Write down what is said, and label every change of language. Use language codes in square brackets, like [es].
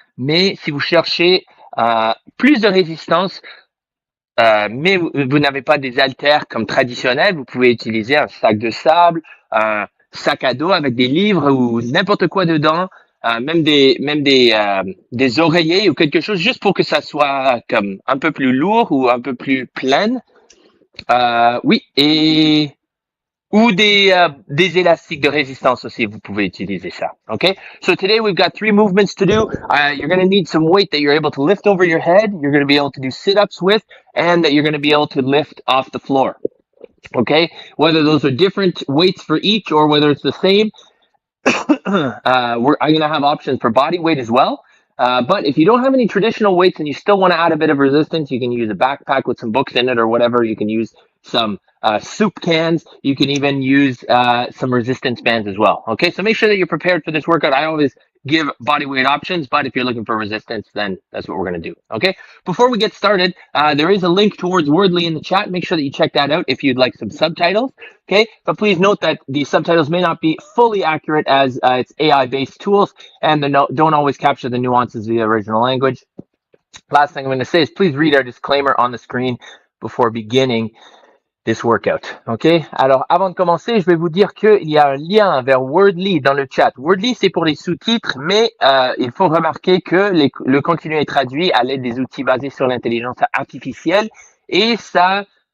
[fr] Mais si vous cherchez plus de résistance, mais vous n'avez pas des haltères comme traditionnels, vous pouvez utiliser un sac de sable, un sac à dos avec des livres ou n'importe quoi dedans. Même des oreillers ou quelque chose juste pour que ça soit comme un peu plus lourd ou un peu plus plein. Oui, et ou des élastiques de résistance aussi, vous pouvez utiliser ça. [en] Okay? So today we've got 3 movements to do. You're going to need some weight that you're able to lift over your head, you're going to be able to do sit-ups with, and that you're going to be able to lift off the floor. Okay? Whether those are different weights for each or whether it's the same, I'm going to have options for body weight as well. But if you don't have any traditional weights and you still want to add a bit of resistance, you can use a backpack with some books in it or whatever. You can use some soup cans. You can even use some resistance bands as well. Okay, so make sure that you're prepared for this workout. I always give body weight options, but if you're looking for resistance, then that's what we're going to do. Okay, before we get started, there is a link towards Wordly in the chat. Make sure that you check that out if you'd like some subtitles. Okay, but please note that the subtitles may not be fully accurate as it's AI-based tools and don't always capture the nuances of the original language. Last thing I'm going to say is please read our disclaimer on the screen before beginning this workout. OK? [fr] Alors, avant de commencer, je vais vous dire qu'il y a un lien vers Wordly dans le chat. Wordly, c'est pour les sous-titres, mais il faut remarquer que le contenu est traduit à l'aide des outils basés sur l'intelligence artificielle et ça...